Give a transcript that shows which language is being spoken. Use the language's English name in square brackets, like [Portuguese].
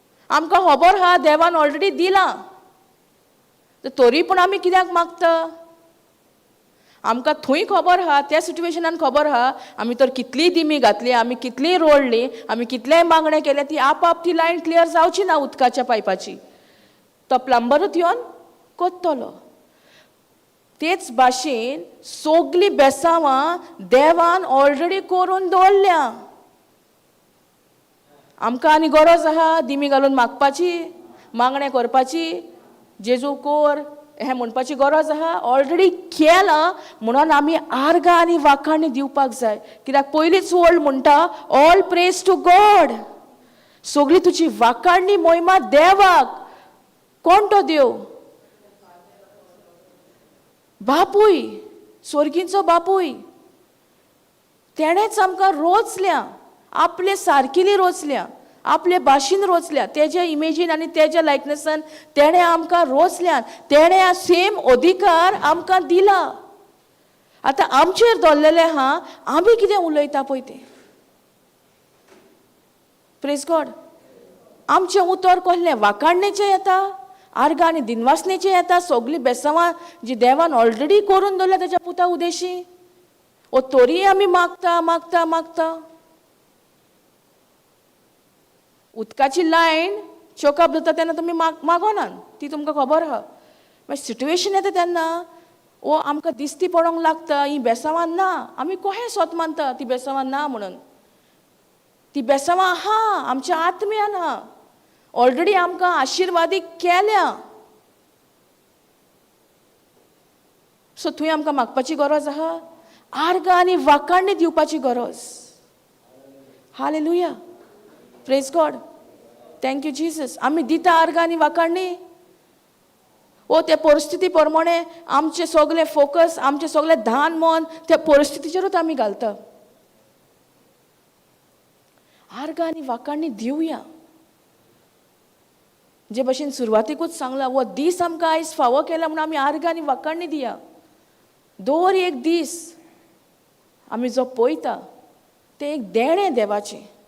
[Konkani] आमकां खबर आहा देवान ऑलरेडी दिलां, तरी पूण आमी कित्याक मागता? आमकां थंय खबर आहा, त्या सिट्युएशनान खबर आहा आमी तर कितलीय दिमी घातली, आमी कितलीय रोडली, आमी कितलेय मागणे केले, ती आपाप ती लायन क्लियर जावची ना उदकाच्या पायपाची. तो प्लंबरूच येवन कोत्तलो. तेच भाशेन सगळीं बेसांवां देवान ऑलरेडी करून दवरल्या. आमकां आनी गरज आहा दिमी घालून मागपाची, मागणें करपाची, जेजू कोर हें म्हणपाची गरज आहा? ऑलरेडी केलां म्हणून आमी आर्गां आनी वाखाणी दिवपाक जाय. कित्याक पयलींच [English] word [Konkani] म्हणटा [English] All praise to God. [Konkani] सगळी तुजी वाखाणणी मोहिमा देवाक. कोण तो देव? बापूय, स्वर्गीचो बापूय. तेणेच आमकां रोचल्या, आपले सारकिली रोचल्या, आपले भाशेन रोचल्या, तेज्या इमेजीन आनी तेज्या लायकनेसान तेणें आमकां रोचल्यान, तेणें सेम अधिकार आमकां दिला. आतां आमचेर दवरलेलें आहा, आमी कितें उलयता पळय तें. [English] Praise God. [Konkani] आमचें उतर कसलें वाकाणणेचें येता, आर्गां आनी दिनवासनेचें येता, सगलीं बेसांवां जी देवान ऑलरेडी करून दवरल्या तेच्या पुता उदेशी, ओ तोरी आमी मागता मागता मागता. उदकाची लायन चोकअप जाता तेन्ना तुमी मागोनात, ती तुमकां खबर आहा. मागीर सिट्युएशन येता तेन्ना ओ आमकां दिसती पडोंक लागता ही बेसांवां ना, आमी कशें स्वत मानता ती बेसांवां ना म्हणून. ती बेसांवां आहा, आमच्या आत्म्यान आहा, ऑलरेडी आमकां आशिर्वादीक केल्या. सो थंय आमकां मागपाची गरज आहा, आर्गां आनी वाकाणणी दिवपाची गरज. [English] Hallelujah, praise God, thank you Jesus. [Konkani] आमी दिता आर्गां आनी वाकाणणी. ओ ते परिस्थिती प्रमाणे आमचे सगळे फोकस, आमचे सगळे धान मन त्या परिस्थितीचेरूच आमी घालता. आर्गां आनी वाकाणणी दिवया. जे भशेन सुरवातीकूच सांगला, वो दीस आमकां आयज फावो केला म्हणून आमी आर्गां आनी वाकाणणी दिया. दर एक दीस आमी जो पळयता तें एक देणें देवाचें.